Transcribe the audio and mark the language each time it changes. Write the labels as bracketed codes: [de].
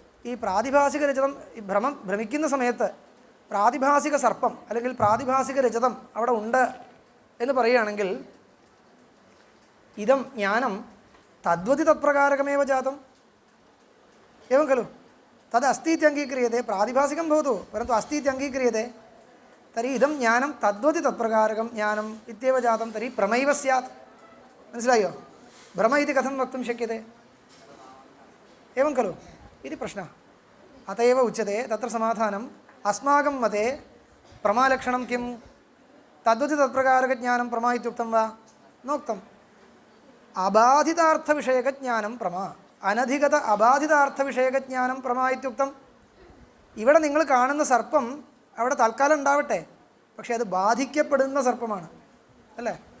[ml] ഈ പ്രാതിഭാസിക രജതം, ഈ ഭ്രമിക്കുന്ന സമയത്ത് പ്രാതിഭാസിക സർപ്പം അല്ലെങ്കിൽ പ്രാതിഭാസിക രജതം അവിടെ ഉണ്ട് എന്ന് പറയുകയാണെങ്കിൽ [sa] ഇതം ജ്ഞാനം തദ്വതി തത്പ്രകാരകമേവ ജാതം ഏവം ഖലു. तद् अस्ति इत्यङ्गीक्रियते, प्रातिभासिकं भवतु परन्तु अस्ति इत्यङ्गीक्रियते, तर्हि इदं ज्ञानं तद्वति तत्प्रकारकं ज्ञानम् इत्येव जातं, तर्हि भ्रमैव स्यात्। [ml] मनसिलायो? [sa] भ्रम इति कथं वक्तुं शक्यते? एवं खलु इति प्रश्नः। अत एव उच्यते तत्र समाधानम् अस्माकं मते प्रमालक्षणं किं? तद्वति तत्प्रकारकज्ञानं प्रमा इत्युक्तं वा? नोक्तम्। അബാധിതാർത്ഥവിഷയകജ്ഞാനം പ്രമ, അനധികത അബാധിതാർത്ഥവിഷയകജ്ഞാനം പ്രമ ഇത്യുക്തം. [ml] ഇവിടെ നിങ്ങൾ കാണുന്ന സർപ്പം അവിടെ തൽക്കാലം ഉണ്ടാവട്ടെ, പക്ഷേ അത് ബാധിക്കപ്പെടുന്ന സർപ്പമാണ് അല്ലേ?